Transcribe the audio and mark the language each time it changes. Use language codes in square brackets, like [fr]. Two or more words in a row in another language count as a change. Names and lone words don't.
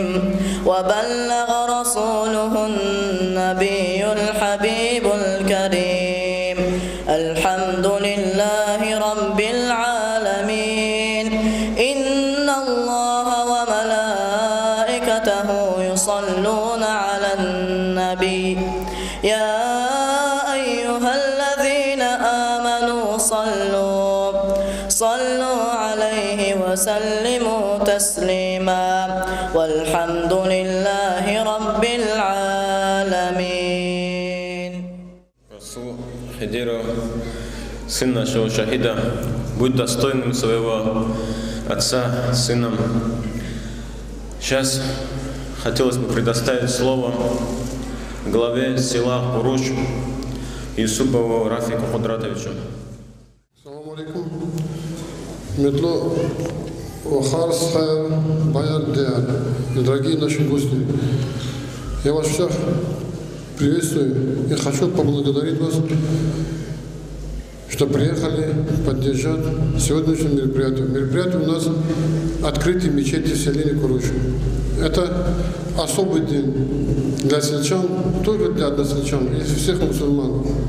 [ar] وبلغ رسوله النبي الحبيب الكريم الحمد لله رب العالمين إن الله وملائكته يصلون على النبي يا أيها الذين آمنوا صلوا عليه وسلموا تسليما والحمد لله رب العالمين. [ru] Расул Хидиров, сын нашего шахида, будь достойным своего отца, сыном. Сейчас хотелось бы предоставить слово главе села Куруш Юсупову Рафику Кудратовичу. [ar] السلام عليكم. Метло Охарс Хайр Баяр Диар. [ru] Дорогие наши гости, я вас всех приветствую и хочу поблагодарить вас что приехали поддержать сегодняшнее мероприятие. Мероприятие у нас открытие мечети в селе Куруч. Это особый день для сельчан, только для односельчан и всех мусульман.